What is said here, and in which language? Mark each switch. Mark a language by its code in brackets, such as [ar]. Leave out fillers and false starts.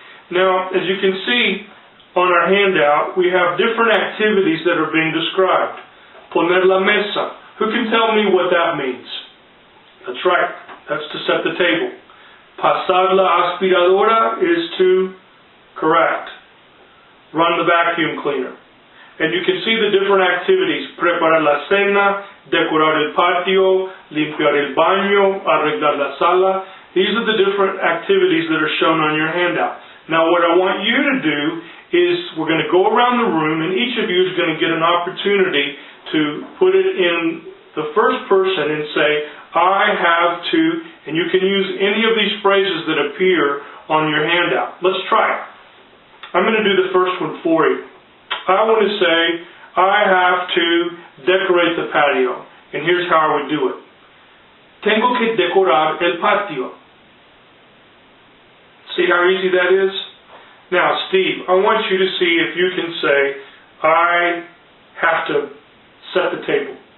[en] Now, as you can see on our handout, we have different activities that are being described. [es] Poner la mesa. [en] Who can tell me what that means? That's right. That's to set the table. [es] Pasar la aspiradora [en] is to correct. Run the vacuum cleaner. And you can see the different activities. [es] Preparar la cena, decorar el patio, limpiar el baño, arreglar la sala. [en] These are the different activities that are shown on your handout. Now what I want you to do is we're going to go around the room and each of you is going to get an opportunity to put it in the first person and say, I have to, and you can use any of these phrases that appear on your handout. Let's try it. I'm going to do the first one for you. I want to say, I have to decorate the patio. And here's how I would do it. [es] Tengo que decorar el patio. [en] See how easy that is? Now, Steve, I want you to see if you can say, I have to set the table.